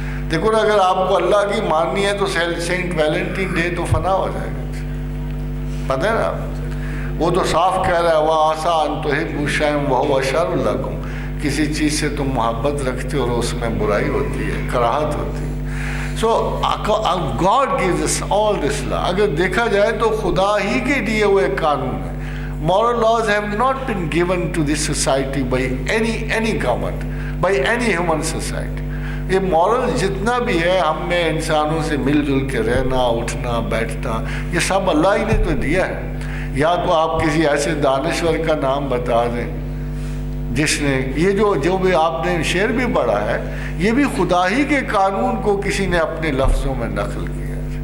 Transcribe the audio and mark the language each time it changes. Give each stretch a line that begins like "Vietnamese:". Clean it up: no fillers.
Urdu: دیکھو نا، اگر آپ کو اللہ کی ماننی ہے تو سینٹ ویلنٹین ڈے تو فنا ہو جائے گا. پتہ ہے نا، وہ تو صاف کہہ رہا ہے
Arabic: وَعَسَىٰ أَن تُحِبُّوا شَيْئًا وَهُوَ شَرٌ لَكُمْ،
Urdu: کسی چیز سے تم محبت رکھتے اور اس میں برائی ہوتی ہے، کراہت ہوتی ہے.
English: So God gives us all this law.
Urdu: اگر دیکھا جائے تو خدا ہی کے دیے ہوئے قانون ہیں.
English: Moral laws have not been given to this society by any government, by any human society.
Urdu: یہ مورل جتنا بھی ہے ہم میں انسانوں سے مل جل کے رہنا، اٹھنا بیٹھنا، یہ سب اللہ ہی نے تو دیا ہے. یا تو آپ کسی ایسے دانشور کا نام بتا دیں جس نے یہ جو بھی آپ نے شعر بھی پڑھا ہے، یہ بھی خدا ہی کے قانون کو کسی نے اپنے لفظوں میں نقل کیا.